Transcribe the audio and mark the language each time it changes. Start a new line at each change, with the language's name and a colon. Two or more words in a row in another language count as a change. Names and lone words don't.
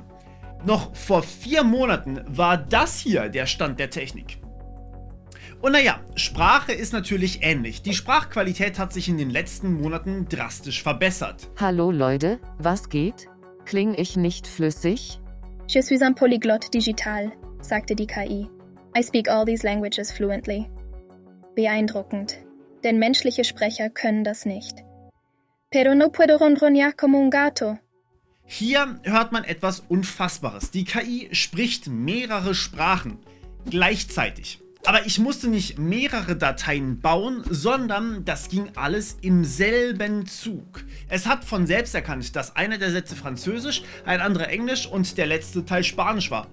German: Noch vor 4 Monaten war das hier der Stand der Technik. Und naja, Sprache ist natürlich ähnlich. Die Sprachqualität hat sich in den letzten Monaten drastisch verbessert. Hallo Leute, was geht? Kling ich nicht flüssig?
French: Je suis un polyglotte digital,
German: sagte die KI.
English: I speak all these languages fluently.
German: Beeindruckend, denn menschliche Sprecher können das nicht.
Spanish: Pero no puedo ronronear como un gato.
German: Hier hört man etwas Unfassbares. Die KI spricht mehrere Sprachen gleichzeitig. Aber ich musste nicht mehrere Dateien bauen, sondern das ging alles im selben Zug. Es hat von selbst erkannt, dass einer der Sätze Französisch, ein anderer Englisch und der letzte Teil Spanisch war.